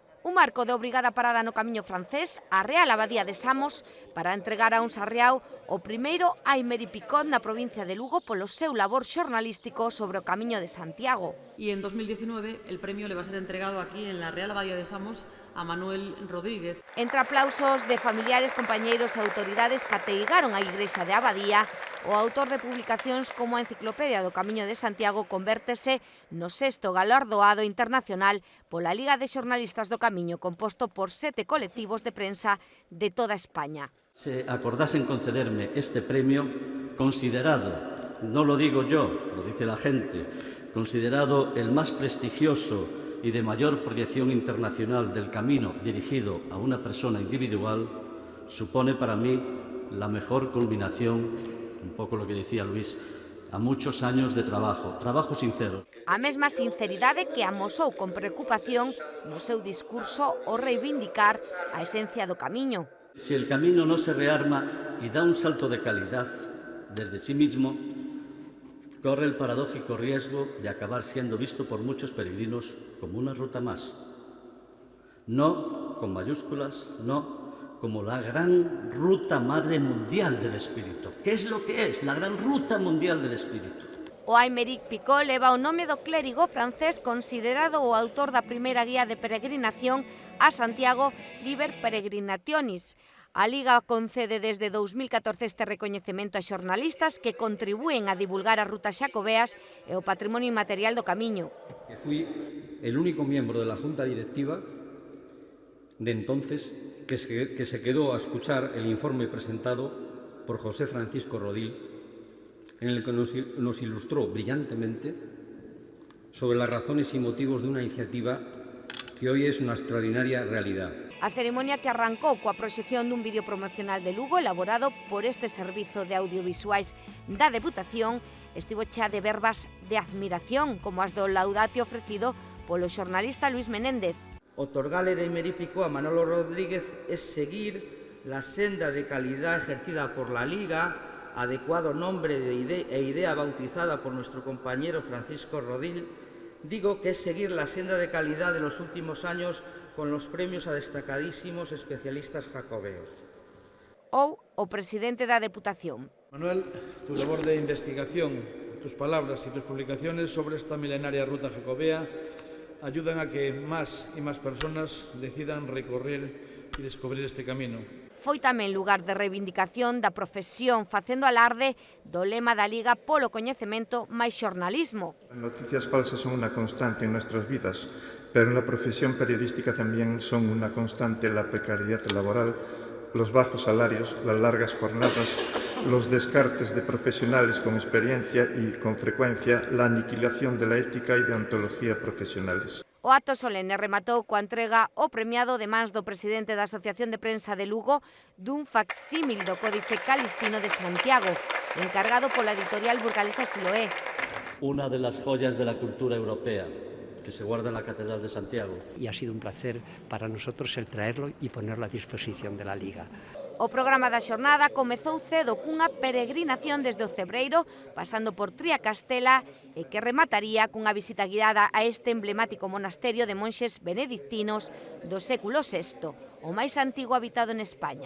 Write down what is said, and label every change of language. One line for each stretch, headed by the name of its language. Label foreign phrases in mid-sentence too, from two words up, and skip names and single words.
Galician: Cun marco de obrigada parada no camiño francés, a Real Abadía de Samos para entregar a un sarriao o primeiro Aymeri Picot na provincia de Lugo polo seu labor xornalístico sobre o Camiño de Santiago.
Spanish: Y en 2019 el premio le va a ser entregado aquí en la Real Abadía de Samos a Manuel Rodríguez.
Galician: Entre aplausos de familiares, compañeiros e autoridades que ateigaron a Igrexa de Abadía, o autor de publicacións como a Enciclopedia do Camiño de Santiago convértese no sexto galardoado internacional pola Liga de Xornalistas do Camiño, composto por 7 colectivos de prensa de toda España.
Spanish: Se acordasen concederme este premio, considerado, no lo digo yo, lo dice la gente, considerado el más prestigioso y de mayor proyección internacional del camino dirigido a una persona individual, supone para mí la mejor culminación, un poco lo que decía Luis, a muchos años de trabajo sincero.
Galician: A mesma sinceridade que amosou con preocupación no seu discurso ao reivindicar a esencia do camiño.
Spanish: Si el camino no se rearma y da un salto de calidad desde sí mismo, corre el paradójico riesgo de acabar siendo visto por muchos peregrinos como una ruta más. No con mayúsculas, no como la gran ruta madre mundial del espíritu. ¿Qué es lo que es? La gran ruta mundial del espíritu.
Galician: O Aymeri Picot leva o nome do clérigo francés considerado o autor da primeira guía de peregrinación a Santiago, Liber Peregrinationis. A Liga concede desde 2014 este recoñecemento a xornalistas que contribúen a divulgar as rutas xacobeas e o patrimonio inmaterial do camiño.
Spanish: Fui el único miembro de la Junta Directiva de entonces que se quedó a escuchar el informe presentado por José Francisco Rodil, en el que nos ilustró brillantemente sobre las razones y motivos de una iniciativa que hoy es una extraordinaria realidad.
Galician: A ceremonia que arrancou coa proxección dun vídeo promocional de Lugo elaborado por este servizo de audiovisuais da Deputación estivo chea de verbas de admiración, como as do laudate ofrecido polo xornalista Luis Menéndez.
Spanish: Otorgar el Aymeri Picot a Manolo Rodríguez es seguir la senda de calidad ejercida por la Liga, adecuado nombre e idea bautizada por nuestro compañero Francisco Rodil. Digo que es seguir la senda de calidad de los últimos años con los premios a destacadísimos especialistas jacobeos.
Galician: Ou o presidente da Deputación.
Spanish: Manuel, tu labor de investigación, tus palabras y tus publicaciones sobre esta milenaria ruta jacobea ayudan a que más y más personas decidan recorrer y descubrir este camino.
Galician: Foi tamén lugar de reivindicación da profesión, facendo alarde do lema da Liga polo coñecemento máis xornalismo.
Spanish: Las noticias falsas son una constante en nuestras vidas, pero en la profesión periodística también son una constante la precariedad laboral, los bajos salarios, las largas jornadas, los descartes de profesionales con experiencia y, con frecuencia, la aniquilación de la ética y deontología profesionales.
Galician: O acto solene rematou coa entrega ao premiado de mans do presidente da Asociación de Prensa de Lugo dun facsímil do Códice Calistino de Santiago, encargado pola editorial burgalesa Siloé.
Spanish: Una de las joyas de la cultura europea que se guarda en la Catedral de Santiago. Y ha sido un placer para nosotros el traerlo y ponerlo a disposición de la Liga.
Galician: O programa da xornada comezou cedo cunha peregrinación desde o Cebreiro, pasando por Triacastela e que remataría cunha visita guiada a este emblemático monasterio de monxes benedictinos do século VI, o máis antigo habitado en España.